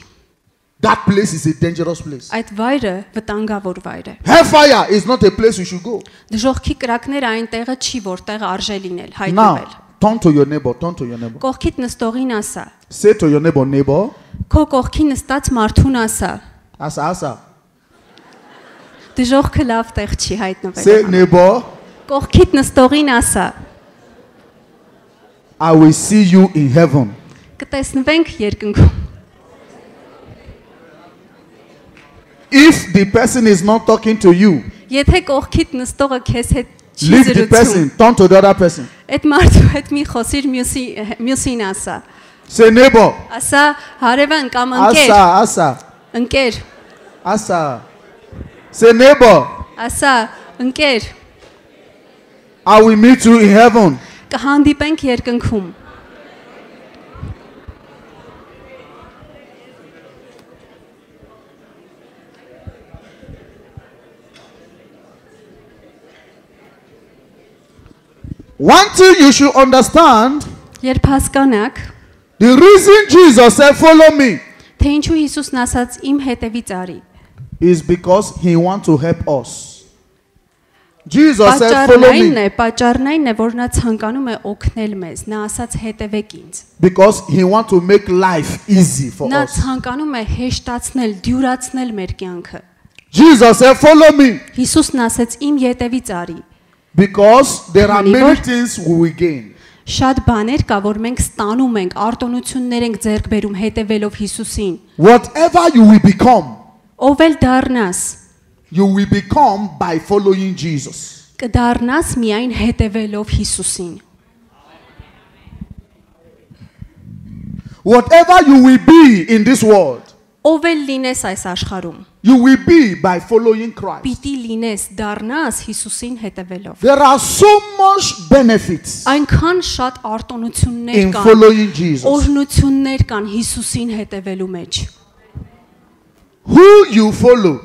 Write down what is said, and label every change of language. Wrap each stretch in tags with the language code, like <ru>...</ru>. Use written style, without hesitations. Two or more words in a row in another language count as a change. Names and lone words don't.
<en>That place is a dangerous place.</en> <hy>Այդ վայրը վտանգավոր վայր է։</hy> <en>Hellfire is not a place you should go.</en> <hy>Դժոխքի կրակները այն տեղը չի, որտեղ արժե լինել, հայտնվել։</hy> <en>Now, turn to your neighbor, turn to your neighbor.</en> <hy>Կողքիդ նստողին ասա,</hy> <en>Say to your neighbor,</en> <hy>քո կողքի նստած մարդուն ասա, asa. դժոխքը լավ տեղ չի</hy> <en>Say</en> <hy>հայտնվել։</hy> <en>neighbor,</en> <hy>Կողքիդ նստողին ասա,</hy> <en>I will see you in heaven.</en> <hy>կտեսնվենք երկնքում։</hy> <en>If the person is not talking to you,</en> <hy>Եթե կողքիդ նստողը քեզ հետ չի</hy> <en>leave the</en> <hy>զրուցում,</hy> <en>person, turn to the other person.</en> <hy>այդ մարդու հետ մի խոսիր մյուսին ասա։</hy> <en>Say neighbor,</en> <hy>Ասա հարևան կամ ընկեր, asa, ընկեր,</hy> <en>asa. Say neighbor,</en> <hy>ասա ընկեր,</hy> <en>I will meet you in heaven.</en> <hy>կհանդիպենք երկնքում։</hy> <en>One thing you should understand,</en> <hy>Երբ հասկանաք,</hy> <en>the reason Jesus said follow me</en> <hy>թե ինչու Հիսուսն ասաց իմ հետևից արի,</hy> <en>is because he wants to help us. Jesus said follow me</en> <hy>պատճառն այն է, որ նա ցանկանում է օգնել մեզ, նա ասաց հետևեք ինձ։</hy> <en>because he wants to make life easy for</en> <hy>Նա</hy> <en>us.</en> <hy>ցանկանում է հեշտացնել, դյուրացնել մեր կյանքը։</hy> <en>Jesus said follow me</en> <hy>Հիսուսն ասաց իմ հետևից արի։</hy> <en>because there are</en> <hy>Քանի</hy> <en>many</en> <hy>որ-</hy> <en>things we will gain.</en> <hy>Շատ բաներ կա, որ մենք ստանում ենք, արտոնություններ ենք ձեռք բերում հետևելով Հիսուսին։</hy> <en>Whatever you will become,</en> <hy>Ով էլ դառնաս,</hy> <en>you will become by following Jesus.</en> <hy>կդառնաս միայն հետևելով Հիսուսին։</hy> <en>Whatever you will be in this world,</en> <hy>Ով էլ լինես այս աշխարհում,</hy> <en>you will be by following Christ.</en> <hy>պիտի լինես, դառնաս Հիսուսին հետևելով։</hy> <en>There are so much benefits</en> <hy>Այնքան շատ արտոնություններ</hy> <en>in</en> <hy>կան,</hy> <en>following Jesus.</en> <hy>օրհնություններ կան Հիսուսին հետևելու մեջ։</hy> <en>Who you follow</en>